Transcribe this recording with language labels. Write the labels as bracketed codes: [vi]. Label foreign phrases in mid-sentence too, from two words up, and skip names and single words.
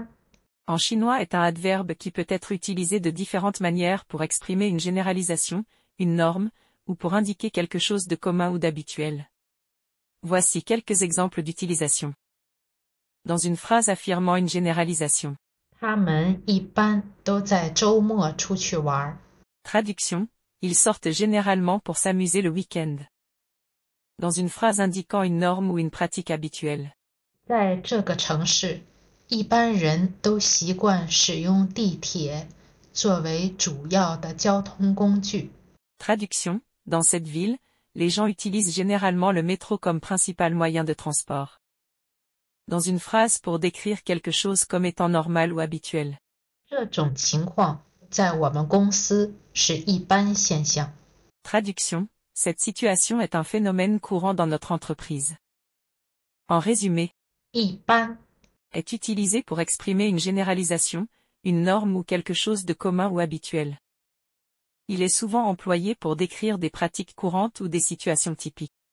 [fr] en chinois est un adverbe qui peut être utilisé de différentes manières pour exprimer une généralisation, une norme, ou pour indiquer quelque chose de commun ou d'habituel. Voici quelques exemples d'utilisation. Dans une phrase affirmant une généralisation. [zh] 他们一般都在周末出去玩。 [fr] Traduction, ils sortent généralement pour s'amuser le week-end. Dans une phrase indiquant une norme ou une pratique habituelle. [zh] 在这个城市，一般人都习惯使用地铁作为主要的交通工具。 [fr] Traduction, dans cette ville, les gens utilisent généralement le métro comme principal moyen de transport. Dans une phrase pour décrire quelque chose comme étant normal ou habituel. [zh] 这种情况在我们公司是一般现象。 [fr] Traduction, cette situation est un phénomène courant dans notre entreprise. En résumé, [zh] 一般 [fr] est utilisé pour exprimer une généralisation, une norme ou quelque chose de commun ou habituel. Il est souvent employé pour décrire des pratiques courantes ou des situations typiques.